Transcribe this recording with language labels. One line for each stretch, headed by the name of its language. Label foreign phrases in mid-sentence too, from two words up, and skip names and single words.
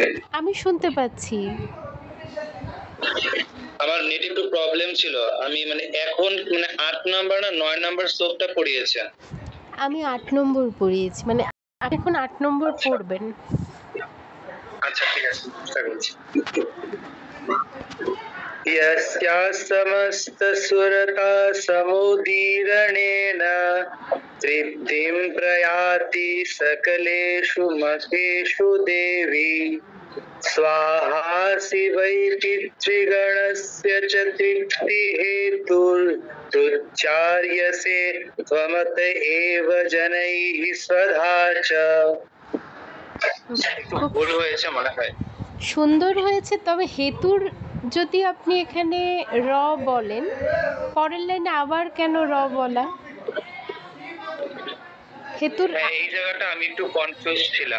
Bangla: আমি শুনতে পাচ্ছি। আমার নেটে একটু প্রবলেম ছিল। আমি মানে এখন মানে 8 নাম্বার না 9 নাম্বার শ্লোকটা পড়িয়েছে। আমি 8 নম্বর পড়িয়েছি, মানে এখন 8 নম্বর পড়বেন। আচ্ছা ঠিক আছে, চেষ্টা করছি।
Sanskrit: यस्या समस्तसुरता समुदीरणेन तृप्तिं प्रयाति सकलेषु मतेषु देवी स्वाहा शिवै पितृगणस्य च तृप्तिहेतुरुच्चार्यसे त्वमत एव जनैः स्वधा च।
Bangla: ভুল হয়েছে মনে হয়। সুন্দর হয়েছে, তবে হেতুর যদি আপনি এখানে র বলেন, পরের লাইনে আবার কেন র বলা? হেতুর এই জায়গাটা আমি একটু কনফিউজ ছিলাম।